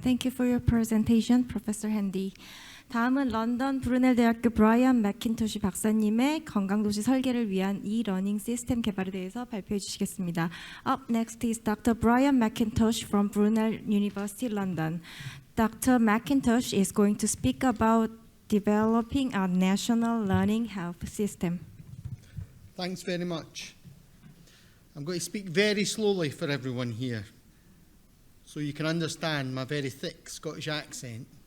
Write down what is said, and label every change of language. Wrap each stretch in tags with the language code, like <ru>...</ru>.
<en>Thank you for your presentation, Professor Handy.</en> <ko>다음은 런던 브루넬 대학교 브라이언 맥킨토시 박사님의 건강도시 설계를 위한 e-learning 시스템 개발에 대해서 발표해 주시겠습니다.</ko> <en>Up next is Dr. Brian McIntosh from Brunel University, London. Dr. McIntosh is going to speak about developing a national learning health system. Thanks very much. I'm going to speak very slowly for everyone here, so you can understand my very thick Scottish accent.</en>